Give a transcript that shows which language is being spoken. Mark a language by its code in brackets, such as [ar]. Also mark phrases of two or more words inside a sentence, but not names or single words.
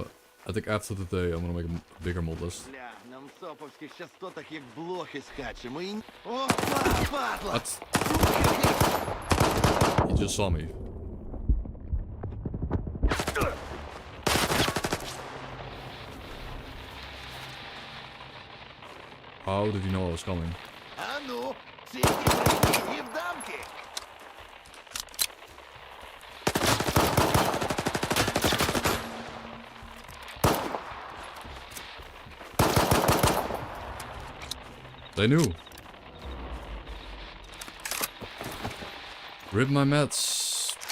[en] I think after today I'm gonna make a bigger mod list. [ru] Бля, на мсоповських частотах як блохи скачемо і... О, падла! [en] What? You just saw me. How did you know I was coming? [uk] А ну, ці прийди в дамки! [en] They knew. Rip my mats.